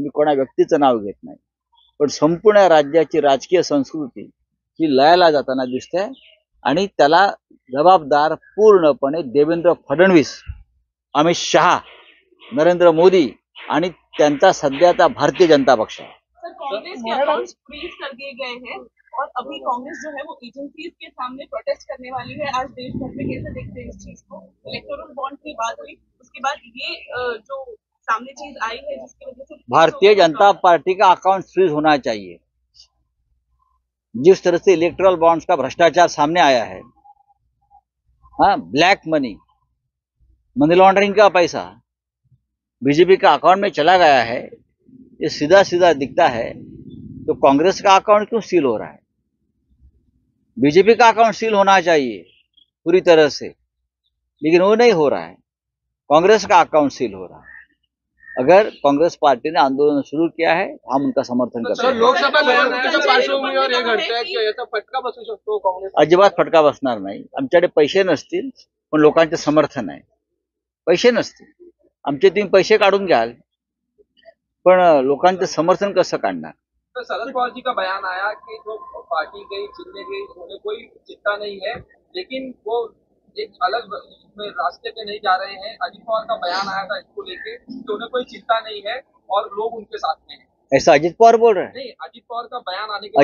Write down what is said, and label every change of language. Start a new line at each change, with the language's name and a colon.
Marathi: मी कोणा व्यक्तीचं नाव घेत नाही, पण संपूर्ण राज्याची राजकीय संस्कृती ही लयाला जाताना दिसते. आणि त्याला जबाबदार पूर्णपणे देवेंद्र फडणवीस, अमित शहा, नरेंद्र मोदी आणि त्यांचा सध्याचा भारतीय जनता पक्ष आहे.
Hindi: सर, कांग्रेस के अकाउंट्स फ्रीज कर दिए गए हैं और अभी कांग्रेस जो है वो एजेंसीज के सामने प्रोटेस्ट करने वाली है. आज देश भर में कैसे देखते हैं इस चीज को? इलेक्टोरल बॉन्ड की बात हुई, उसके बाद ये जो सामने चीज आई है जिसकी वजह से भारतीय जनता पार्टी का अकाउंट फ्रीज होना चाहिए. जिस तरह से इलेक्ट्रल बॉन्ड्स का भ्रष्टाचार सामने आया है, ब्लैक मनी लॉन्ड्रिंग का पैसा बीजेपी का अकाउंट में चला गया है, ये सीधा सीधा दिखता है. तो कांग्रेस का अकाउंट क्यों सील हो रहा है? बीजेपी का अकाउंट सील होना चाहिए पूरी तरह से, लेकिन वो नहीं हो रहा है. कांग्रेस का अकाउंट सील हो रहा है. अगर कांग्रेस पार्टी ने आंदोलन शुरू किया है, हम उनका समर्थन करते हैं.
Marathi: लोकसभा निवडणुकीच्या पार्श्वभूमीवर हे घडतंय की याचा फटका बसू शकतो काँग्रेस? अजिबात फटका बसणार नाही. आमच्याकडे पैसे नसतील पण लोकांचे समर्थन आहे. पैसे नसतील, आमचे तुम्ही पैसे काढून घ्याल पण लोकांचं समर्थन कसं काढणार?
Hindi: तो शरद पवार जी का बयान आया कि जो पार्टी गई चिन्ह गई उन्हें कोई चिंता नहीं है, लेकिन वो एक अलग में रास्ते पे नहीं जा रहे हैं. अजित पवार का बयान आया था इसको लेके कि उन्हें कोई चिंता नहीं है और लोग उनके साथ में हैं. ऐसा अजित पवार बोल रहे हैं? नहीं, अजित पवार का बयान आने के बाद